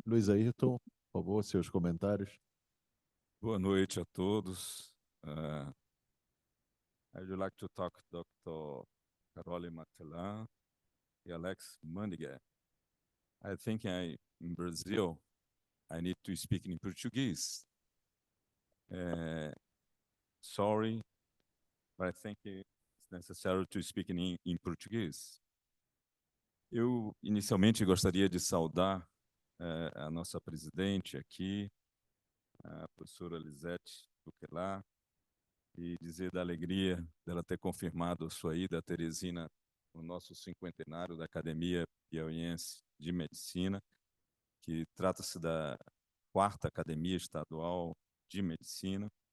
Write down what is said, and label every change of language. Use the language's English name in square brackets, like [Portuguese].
[Portuguese] Luiz Ayrton, por favor, seus comentários. Boa noite a todos. [English] I would like to talk to Dr. Carole Mathelin and Alex Mundinger. I think in Brazil, I need to speak in Portuguese. Sorry, but I think it's necessary to speak in português. [Portuguese] Eu, inicialmente, gostaria de saudar a nossa presidente aqui, a professora Eliete, e dizer da alegria dela ter confirmado a sua ida, a Teresina, no nosso cinquentenário da Academia Piauiense de Medicina, que trata-se da 4ª Academia Estadual de Medicina.